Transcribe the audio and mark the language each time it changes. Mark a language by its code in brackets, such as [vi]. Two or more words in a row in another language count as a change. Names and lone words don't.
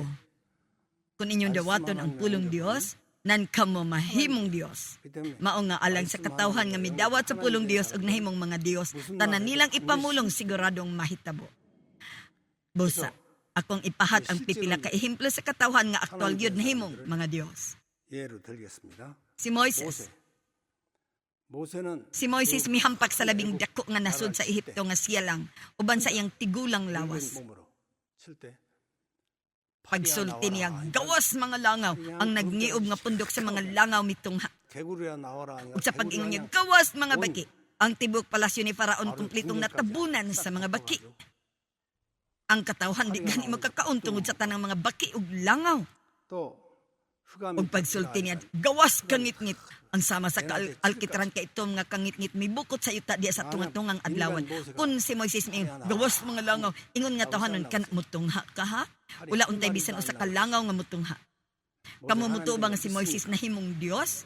[ceb] Kung inyong dawaton ang pulong Dios, nan kamo mahimong Dios. Mao nga alang sa katawhan nga midawat sa pulong Dios ug nahimong mga Dios, tanan nilang ipamulong siguradong mahitabo. Busa, akong ipahat ang pipila ka ehemplo sa katawhan nga aktual gyud nahimong mga Dios. [ko] 예를 들겠습니다. [ceb] Si Moises. [ko] 모세는 [ceb] Si Moises mihampak sa labing dako nga nasud sa Ehipto nga siya lang, uban sa iyang tigulang lawas. [ko] 몸으로 칠 때 [ceb] Pagsulti niya, gawas mga langaw, ang nagngiob nga pundok sa mga langaw mitungha. [ko] 개구리야 나와라. [ceb] Ug sa pag-ingon niya, gawas mga baki. Ang tibok palasyo ni Faraon kumplitong natabunan sa mga baki. Ang katawhan di gani magkakaon tungod sa tanang mga baki ug langaw. [ko] 또 흑암이 [ceb] Ug pagsulti niya, gawas kangit-ngit. Ang sama sa alkitran ka itom nga kangit-ngit may bukot sa yuta diya sa tunga-tungang adlawan. Kun si Moises may gawas mga langaw, ingon nga tawhanon kana mutungha ka ha? Wala untay bisan usa ka langaw nga mutungha. Kamo mutuo ba nga si Moises nahimong Dios?